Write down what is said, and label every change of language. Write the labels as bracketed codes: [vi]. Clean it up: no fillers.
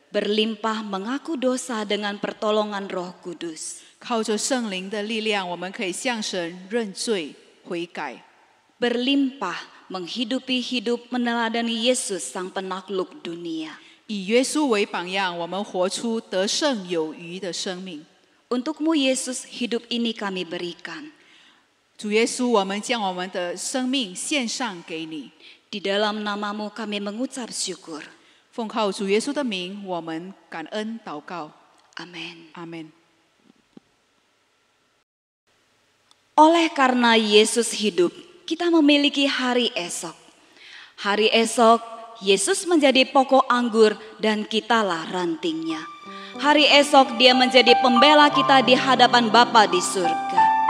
[id] Berlimpah mengaku dosa dengan pertolongan Roh Kudus. [zh] 靠着圣灵的力量，我们可以向神认罪悔改。 [id] Berlimpah menghidupi hidup meneladani Yesus sang penakluk dunia. [zh] 以耶稣为榜样，我们活出得胜有余的生命。 [id] Untukmu Yesus, hidup ini kami berikan. [zh] 主耶稣，我们将我们的生命献上给你。 [id] Di dalam namamu kami mengucap syukur. [zh] 奉靠主耶稣的名，我们感恩祷告。 [id] Amin. [zh] 阿门。 [id] Oleh karena Yesus hidup, kita memiliki hari esok. Hari esok, Yesus menjadi pokok anggur dan kitalah rantingnya. Hari esok dia menjadi pembela kita di hadapan Bapa di surga.